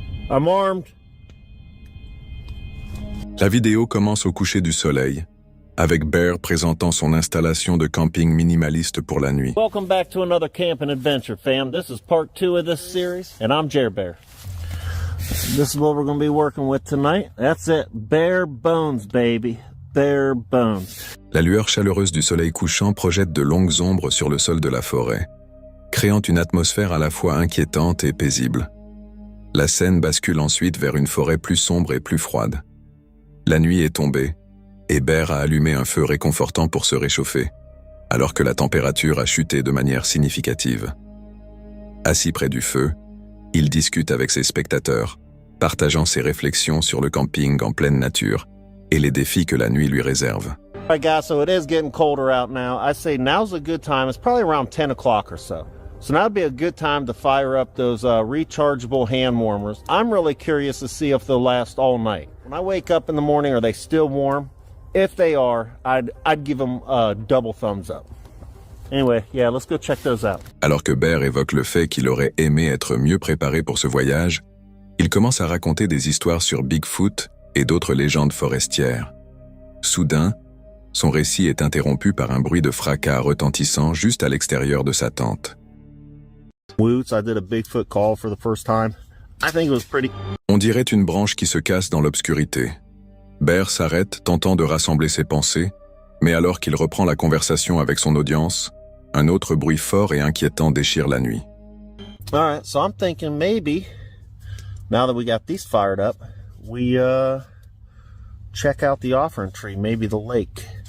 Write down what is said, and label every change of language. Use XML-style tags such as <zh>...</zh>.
<en>I'm armed.</en> <fr>La vidéo commence au coucher du soleil, avec Bear présentant son installation de camping minimaliste pour la nuit.</fr> <en>Welcome back to another camping adventure, fam. This is part 2 of this series, and I'm Jer Bear. This is what we're going to be working with tonight. That's it. Bare bones, baby. Bare bones.</en> <fr>La lueur chaleureuse du soleil couchant projette de longues ombres sur le sol de la forêt, créant une atmosphère à la fois inquiétante et paisible. La scène bascule ensuite vers une forêt plus sombre et plus froide. La nuit est tombée, et Bear a allumé un feu réconfortant pour se réchauffer, alors que la température a chuté de manière significative. Assis près du feu, il discute avec ses spectateurs, partageant ses réflexions sur le camping en pleine nature et les défis que la nuit lui réserve.</fr> <en>All right, guys, so it is getting colder out now. I say now's a good time. It's probably around 10 o'clock or so. So now would be a good time to fire up those rechargeable hand warmers. I'm really curious to see if they'll last all night. When I wake up in the morning, are they still warm? If they are, I'd give them a double thumbs up. Anyway, yeah, let's go check those out.</en> <fr>Alors que Bear évoque le fait qu'il aurait aimé être mieux préparé pour ce voyage, il commence à raconter des histoires sur Bigfoot et d'autres légendes forestières. Soudain, son récit est interrompu par un bruit de fracas retentissant juste à l'extérieur de sa tente.</fr> <en>Woots, I did a Bigfoot call for the first time. I think it was pretty.</en> <fr>On dirait une branche qui se casse dans l'obscurité. Bear s'arrête, tentant de rassembler ses pensées, mais alors qu'il reprend la conversation avec son audience, un autre bruit fort et inquiétant déchire la nuit.</fr> <en>All right, so I'm thinking maybe, now that we got these fired up, we check out the offering tree, maybe the lake.</en>